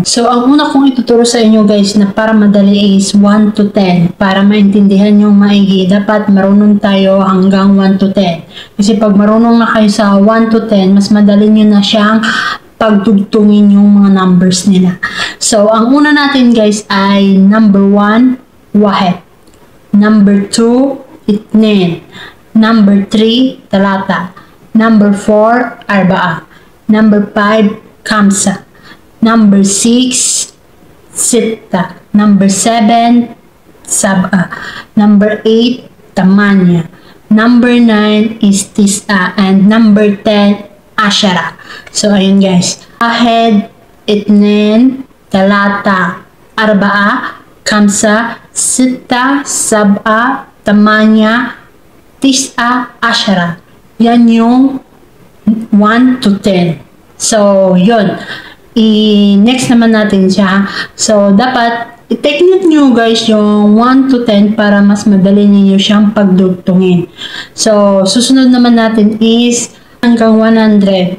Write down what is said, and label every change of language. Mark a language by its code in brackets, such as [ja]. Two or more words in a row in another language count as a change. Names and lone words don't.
[tl] So, ang una kong ituturo sa inyo guys na para madali is 1 to 10. Para maintindihan nyo maigi, dapat marunong tayo hanggang 1 to 10. Kasi pag marunong na kayo sa 1 to 10, mas madali nyo na siyang pagtugtungin yung mga numbers nila. So, ang una natin guys ay number 1, [ar] واحد. [en] Number 2, اثنين. Number 3, ثلاثة. Number 4, أربعة. Number 5, خمسة. Number 6, ستة. Number 7, سبعة. Number 8, ثمانية. Number 9 is تسعة. And number 10, [ar] عشرة. [tl] So, ayun guys. [ar] واحد اثنين ثلاثة أربعة خمسة ستة سبعة ثمانية تسعة عشرة. [tl] Yan yung 1 to 10. So, yun. Next naman natin siya. So, dapat i-technique nyo guys yung 1 to 10 para mas madali niyo siyang pagdugtungin. So, susunod naman natin is hanggang 100.